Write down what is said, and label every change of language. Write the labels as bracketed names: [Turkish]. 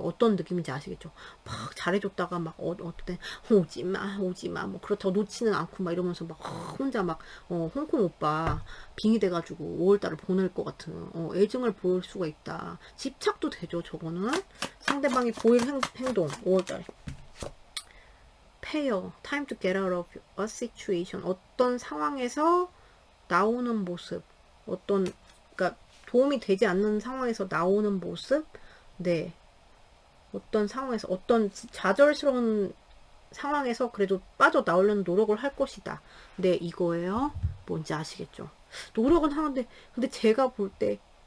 [Korean] 어떤 느낌인지 아시겠죠? 막 잘해줬다가 막 어떨 때 오지마 뭐 그렇다고 놓지는 않고 막 이러면서 막 혼자 막 홍콩 오빠 빙이 돼가지고 5월달을 보낼 것 같은 애증을 보일 수가 있다. 집착도 되죠. 저거는 상대방이 보일 행동. 5월달 [English] pair, time to get out of a situation. [Korean] 어떤 상황에서 나오는 모습, 그러니까 도움이 되지 않는 상황에서 나오는 모습, 네, 어떤 상황에서 어떤 좌절스러운 상황에서 그래도 빠져나오려는 노력을 할 것이다. 네, 이거예요. 뭔지 아시겠죠? 노력은 하는데 근데 제가 볼 때